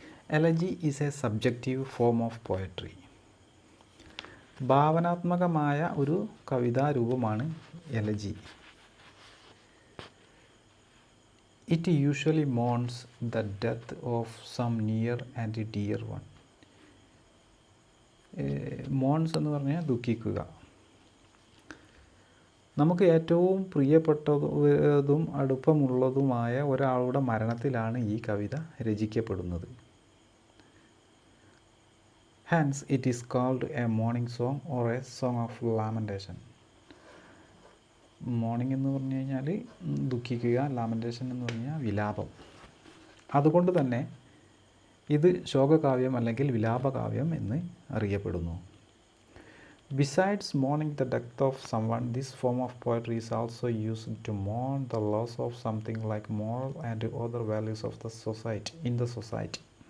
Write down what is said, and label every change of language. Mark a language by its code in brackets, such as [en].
[en] Elegy is a subjective form of poetry. [ml] ഭാവനാത്മകമായ ഒരു കവിതാരൂപമാണ് elegy. [en] It usually mourns the death of some near and dear one. [ml] Mons എന്ന് പറഞ്ഞാൽ ദുഃഖിക്കുക. നമുക്ക് ഏറ്റവും പ്രിയപ്പെട്ടതും അടുപ്പമുള്ളതുമായ ഒരാളുടെ മരണത്തിലാണ് ഈ കവിത രചിക്കപ്പെടുന്നത്. [en] Hence it is called a mourning song or a song of lamentation. [ml] Morning എന്ന് പറഞ്ഞു കഴിഞ്ഞാൽ ദുഃഖിക്കുക, ലാമൻറ്റേഷൻ എന്ന് പറഞ്ഞാൽ വിലാപം. അതുകൊണ്ട് തന്നെ ഇത് ശോകകാവ്യം അല്ലെങ്കിൽ വിലാപകാവ്യം എന്ന് അറിയപ്പെടുന്നു. [en] Besides mourning the death of someone, this form of poetry is also used to mourn the loss of something like moral and other values of the society in the society.